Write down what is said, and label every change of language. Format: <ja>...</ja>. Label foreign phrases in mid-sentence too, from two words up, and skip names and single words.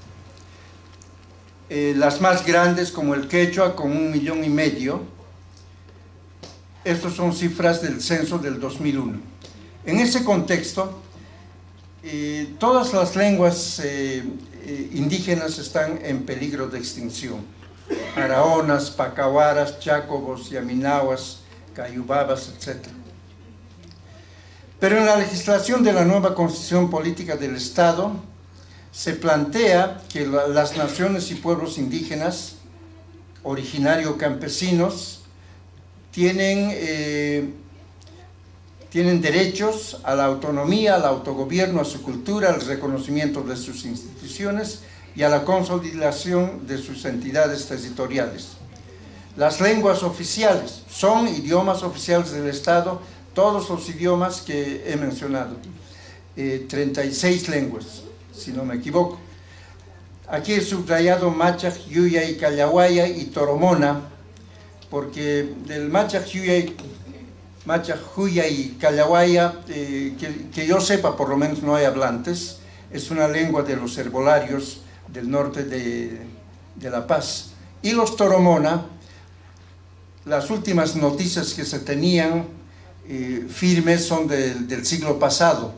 <es>Las más grandes, como el quechua, con 1,5 millones. Estas son cifras del censo del 2001. En ese contexto, todas las lenguas indígenas están en peligro de extinción. Araonas, pacahuaras, chacobos, yaminahuas, cayubabas, etc. Pero en la legislación de la nueva Constitución Política del Estado se plantea que las naciones y pueblos indígenas, originarios campesinos, tienen derechos a la autonomía, al autogobierno, a su cultura, al reconocimiento de sus instituciones y a la consolidación de sus entidades territoriales. Las lenguas oficiales son idiomas oficiales del Estado, todos los idiomas que he mencionado, 36 lenguas, si no me equivoco. Aquí he subrayado Machaj, Yuyay, Callahuaya y Toromona, porque del Machaj, Yuyay y Callahuaya, que yo sepa, por lo menos no hay hablantes. Es una lengua de los herbolarios del norte de La Paz. Y los Toromona, las últimas noticias que se tenían firmes son del siglo pasado.</es>